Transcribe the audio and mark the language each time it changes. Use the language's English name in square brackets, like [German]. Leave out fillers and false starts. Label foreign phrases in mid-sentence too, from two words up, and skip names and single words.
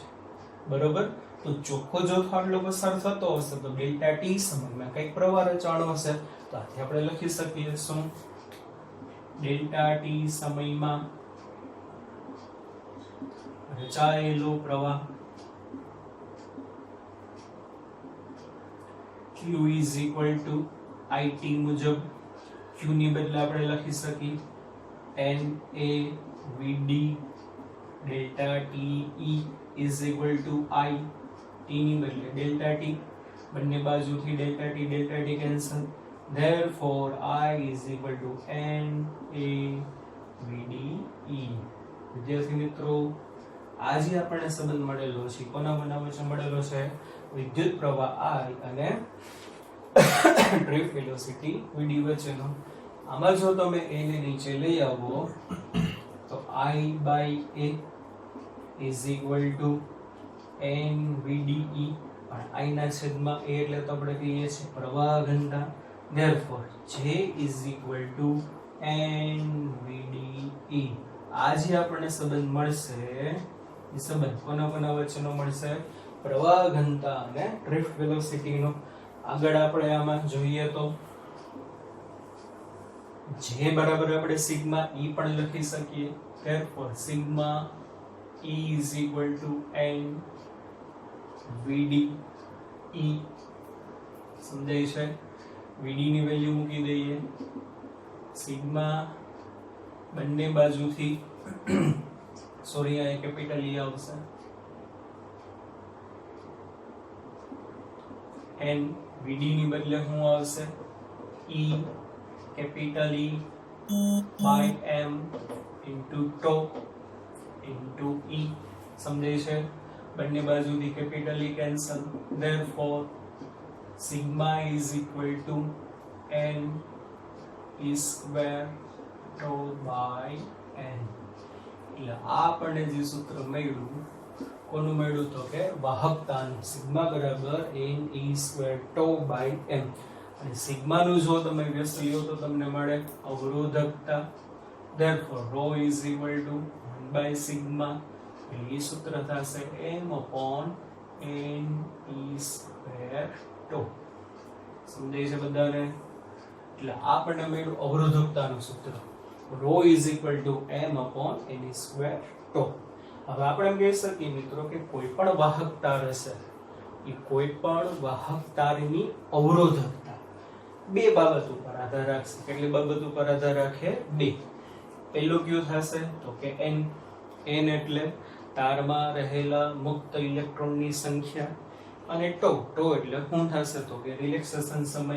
[Gujarati] બરોબર, તો ચોખ્ખો જથ્થો આટલો પસાર થતો હશે તો ડેલ્ટા T સમયમાં કઈક પ્રવાહ રચાણો હશે. તો આથી આપણે લખી શકીએ શું, ડેલ્ટા T સમયમાં રચાયેલો પ્રવાહ [English] Q is equal to IT [Gujarati] મુજબ Q ની બદલે આપણે લખી શકીએ NaVd ડેલ્ટા TE [English] is equal to I. [Gujarati] T ની બદલે ડેલ્ટા T, બંને બાજુથી ડેલ્ટા T કેન્સલ. [English] Therefore I is equal to NaVd E. [Gujarati] વિદ્યાર્થી મિત્રો, આજે આપણને સંબંધ મળેલો છે કોના વચ્ચે મળેલો છે વિદ્યુત પ્રવાહ I અને [English] drift velocity [Gujarati] Vd વચ્ચેનો. આમાં જો તમે a ને નીચે લઈ આવો તો [English] I by a is equal to NVDE, [Gujarati] પણ I ના છેદમાં a એટલે તો આપણે કહીએ છીએ પ્રવાહ ઘનતા. [English] Therefore J is equal to NVDE. [Gujarati] આજે આપણને સંબંધ મળશે, એ સંબંધ કોના વચ્ચેનો મળશે પ્રવાહ ઘનતા અને [English] drift velocityનો. [Gujarati] આગળ આપણે આમાં જોઈએ તો J બરાબર આપણે સિગ્મા E પણ લખી શકીએ. [English] Therefore સિગ્મા E is equal to NVDE. [Gujarati] સમજાય છે? VD ની વેલ્યુ મૂકી દઈએ. સિગ્મા બંને બાજુથી સોરી આ કેપિટલ E આવશે n. [English] VD [Gujarati] ની બદલે શું આવશે [English] E capital E by m into tau into E. [Gujarati] સમજાય છે? બંને બાજુથી કેપિટલ E કેન્સલ. [English] Therefore sigma is equal to n E square tau by n. [Gujarati] એટલે આ આપણને જે સૂત્ર મળ્યું કોનું મળ્યું તો કે વાહકતાનું. [English] સિગ્મા બરાબર n E square tau by m. [Gujarati] અને સિગ્માનું જો તમે વ્યસ્ત લ્યો તો તમને મળે અવરોધકતા. [English] Therefore rho is equal to 1 by sigma. [Gujarati] એટલે એ સૂત્ર થશે [English] m upon n E square tau. [Gujarati] સમજાય છે બધાને? એટલે આપણને મળ્યું અવરોધકતાનું સૂત્ર [English] rho is equal to m upon n E square tau. [Gujarati] હવે આપણે એમ કહી શકીએ મિત્રો કે કોઈ પણ વાહક તાર હશે એ કોઈ પણ વાહક તારની અવરોધકતા બે બાબત ઉપર આધાર રાખશે. કેટલી બાબત ઉપર આધાર રાખે? બે. પહેલું કયું થશે તો કે n. n એટલે તારમાં રહેલા મુક્ત ઇલેક્ટ્રોનની સંખ્યા, અને tau એટલે શું થશે તો કે રિલેક્સેશન સમય.